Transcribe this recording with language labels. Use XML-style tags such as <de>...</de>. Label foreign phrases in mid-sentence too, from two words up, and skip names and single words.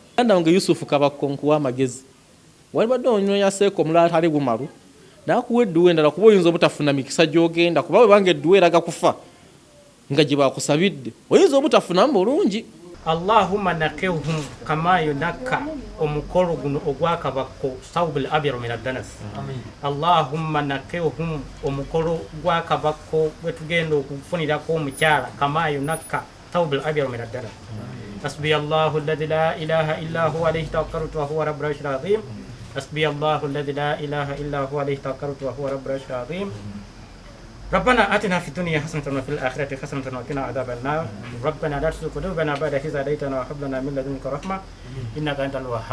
<lg>Ganda wange Yusufu Kabako nkuwa amagezi walibadde onyoya Seeka omulala atali Umaru n'akuwa Edduwa endala kuba oyinza obutafuna mikisa gy'ogenda kuba webanga Edduwa eraga kufa nga gye bakusabidde oyinza obutafunamu bulungi.</lg> <ar>اللهم نقهم كما ينقى</ar> <lg>omukolo guno ogwa Kabako</lg> <ar>الثوب الأبيض من الدنس. اللهم نقهم</ar> <lg>omukolo gwa Kabako bwe tugenda okufunirako omukyala</lg> <ar>كما ينقى الثوب الأبيض من الدنس. حسبي الله الذي لا إله إلا هو عليه توكلت وهو رب العرش العظيم. حسبي الله الذي لا إله إلا هو عليه توكلت وهو رب العرش العظيم. ربنا آتنا في الدنيا حسنة وفي الآخرة حسنة وقنا عذاب النار. ربنا لا تزغ قلوبنا بعد إذ هديتنا وهب لنا من لدنك رحمة إنك أنت الوهاب.</ar>